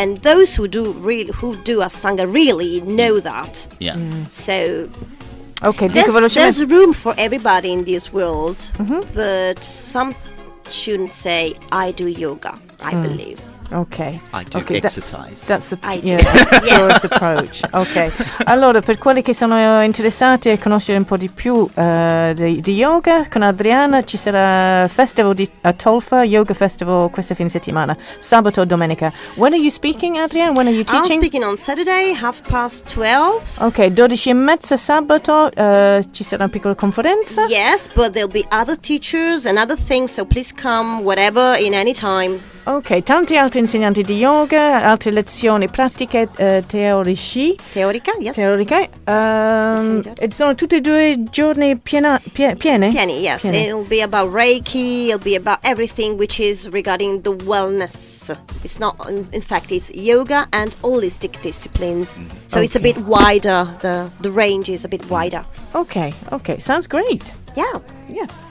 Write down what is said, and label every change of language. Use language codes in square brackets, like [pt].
[en] And those who do Ashtanga really know that. Yeah. So [it] Ok, dico [en] there's [it] velocemente. [en] room for everybody in this world, but some shouldn't say, I do yoga, I believe. Ok. I do Okay, exercise. That's the I do. first approach. Ok. [it] Allora, per quelli che sono interessati a conoscere un po' di più di yoga, con Adriana ci sarà festival a Tulsa, Yoga Festival questo fine settimana, sabato e domenica. [en] When are you speaking, Adriana? When are you I'm teaching? speaking on Saturday, 12:30. [it] Ok, 12:30 sabato, ci sarà una piccola conferenza. [en] Yes, but there'll be other teachers and other things, so please come, whatever, in any time. [it] Ok, tanti altri insegnanti di yoga, altre lezioni pratiche teoriche. [en] Yes. [it] Teoriche. E sono tutti e 2 giorni pieni? Pieni, yes. Pieni. [en] It'll be about Reiki, it'll be about everything which is regarding the wellness. It's not, in fact, it's yoga and holistic disciplines. So it's a bit wider, the range is a bit wider. Ok, sounds great. Yeah. Yeah.